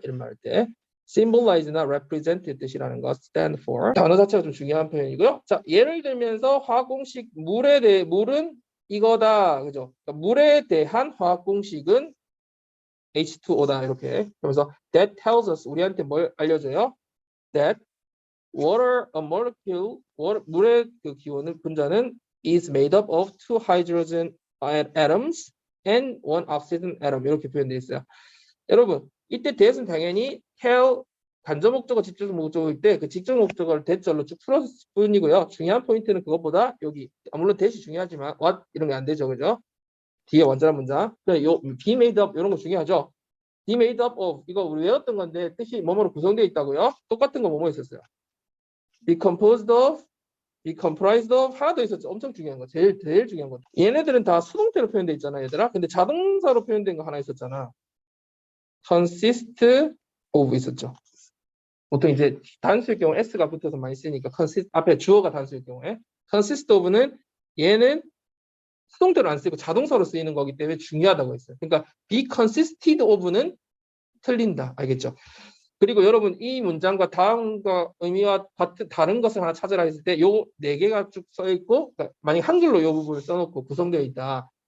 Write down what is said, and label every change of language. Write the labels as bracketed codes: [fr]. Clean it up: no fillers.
[ko] 이런 말 할 때 symbolize나 represent 뜻이라는 거 [en] stand for. [ko] 단어 자체가 좀 중요한 표현이고요. 자, 예를 들면서 화학 공식 물은 이거다. 그죠? 그러니까 물에 대한 화학 공식은 H2O다. 이렇게. 그래서 [en] that tells us [ko] 우리한테 뭘 알려줘요? [en] That water a molecule [ko] 물의 그 기호는 분자는 [en] is made up of two hydrogen atoms and one oxygen atom [ko] 이렇게 표현되어 있어요. 여러분 이때 that은 당연히 tell 간접 목적어 직접 목적어일 때 그 직접 목적어를 that절로 쭉 풀었을 뿐이고요. 중요한 포인트는 그것보다 여기 물론 that이 중요하지만 what 이런 게 안 되죠, 그죠? 뒤에 완전한 문장. 그래 요 be made up 이런 거 중요하죠. be made up of 이거 우리 외웠던 건데 뜻이 뭐뭐로 구성되어 있다고요? 똑같은 거 뭐뭐 있었어요? [en] be composed of, be comprised of [ko] 하나 더 있었죠. 엄청 중요한 거. 제일 중요한 거. 얘네들은 다 수동태로 표현돼 있잖아, 얘들아. 근데 자동사로 표현된 거 하나 있었잖아. [en] consist of [ko] 있었죠. 보통 이제 단수일 경우 s가 붙어서 많이 쓰니까 consist 앞에 주어가 단수일 경우에 consist of는 얘는 수동태로 안 쓰이고 자동사로 쓰이는 거기 때문에 중요하다고 했어요. 그러니까 [en] be consisted of [ko] 는 틀린다. 알겠죠? 그리고 여러분 이 문장과 다음과 의미와 다른 것을 하나 찾으라 했을 때 요 네 개가 쭉 써 있고 그러니까 만약 한글로 요 부분을 써놓고 구성되어 있다.